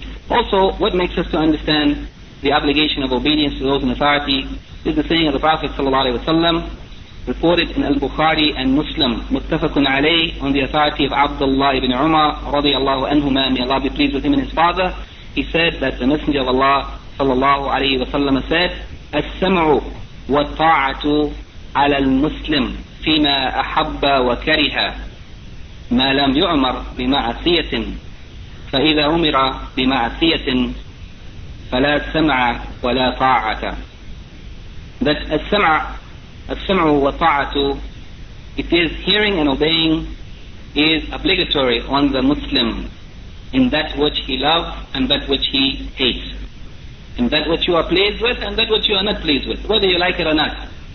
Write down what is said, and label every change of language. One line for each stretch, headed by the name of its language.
English: Also, what makes us to understand the obligation of obedience to those in authority is the saying of the Prophet sallallahu alayhi wasallam, reported in Al-Bukhari and Muslim, muttafaqun alayh, on the authority of Abdullah ibn Umar radiyallahu anhuma, may Allah be pleased with him and his father. He said that the Messenger of Allah sallallahu alayhi wasallam said,
Arabic: as-sam'u wa ta'atu على المسلم فيما أحب وكره ما لم يعمر بمعصية فإذا أمر بمعصية فلا سمع ولا طاعة.
English: That
Arabic: السمع والطاعة,
English: it is hearing and obeying, is obligatory on the Muslim in that which he loves and that which he hates, in that which you are pleased with and that which you are not pleased with, whether you like it or not.